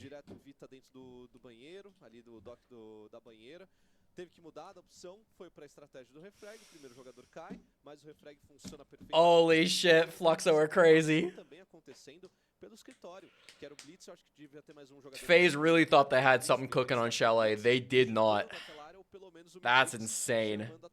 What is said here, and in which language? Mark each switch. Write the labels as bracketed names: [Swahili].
[Portuguese] Direto Vita dentro do banheiro, ali do dock da banheira. Teve que mudar a opção, foi para a estratégia do refrag. O primeiro jogador cai, mas o refrag funciona perfeitamente. [English] Holy shit, Fluxo are crazy. [Portuguese] Também acontecendo pelo escritório, que era o Blitz, eu acho que devia ter mais um jogador. [English] FaZe really thought they had something cooking on Chalet. They did not. That's insane.